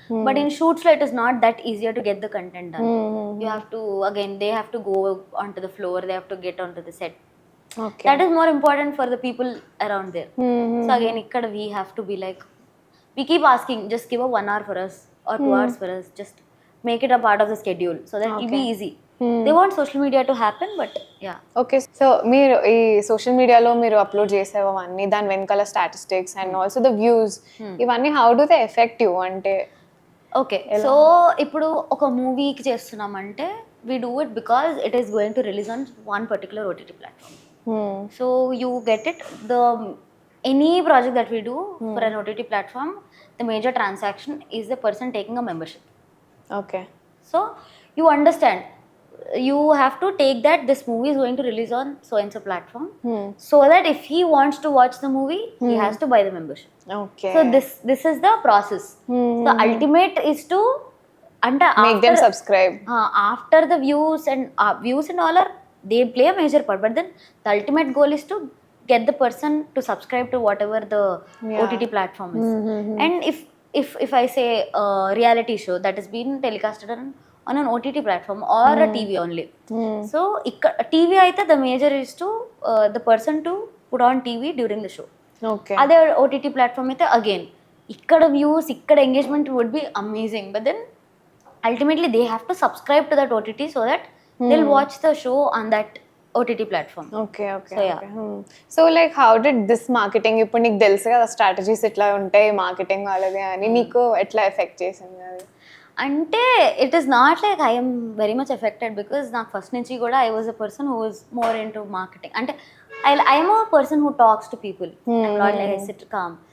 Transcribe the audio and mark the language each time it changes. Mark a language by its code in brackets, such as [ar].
[en] But in shoots it is not that easier to get the content done. You have to, again, they have to go onto the floor, they have to get onto the set. That is more important for the people around there. So again [te] ikkada [en] we have to be like, we keep asking, just give a 1 hour for us or 2 hours for us, just make it a part of the schedule so that it will be easy. They want social media to happen, but ya. Okay, so [te] మీరు ఈ social మీడియాలో మీరు upload చేసేవన్నీ దాని వెనకాల [en] statistics and also the views [te] ఇవన్నీ [en] How do they effect you అంటే? Okay, so [te] ఇప్పుడు ఒక మూవీకి చేస్తున్నామంటే [en] We do it because it is going to release on one particular OTT platform. So you get it, the any project that we do for an OTT platform, the major transaction is the person taking a membership. Okay, So you understand, you have to take that this movie is going to release on so and so platform, so that if he wants to watch the movie, he has to buy the membership. Okay. So this is the process. The ultimate is to Make them subscribe. After the views and all are, they play a major part, but then the ultimate goal is to get the person to subscribe to whatever the OTT platform is. And if I say a reality show that is being telecasted on an OTT platform or a TV only, so TV [te] aithe [en] the major is to the person to put on TV during the show. Okay. [te] అదే [en] OTT platform [te] అయితే [en] again [te] ఇక్కడ [en] Views, ఇక్కడ engagement would be amazing, but then ultimately they have to subscribe to that OTT so that they'll watch the show on that OTT platform. Okay. So, yeah. So like how did this marketing, [te] ఇప్పుడు నీకు తెలుసు కదా strategies ఇట్లా ఉంటాయి marketing వాళ్ళది అని, నీకు ఎట్లా ఎఫెక్ట్ చేసింది అది? [en] అంటే it is not like I'm very much affected, because [te] నాకు ఫస్ట్ నుంచి కూడా [en] I was a person who was more into marketing. అంటే I'm a person who talks to people, not like I sit calm.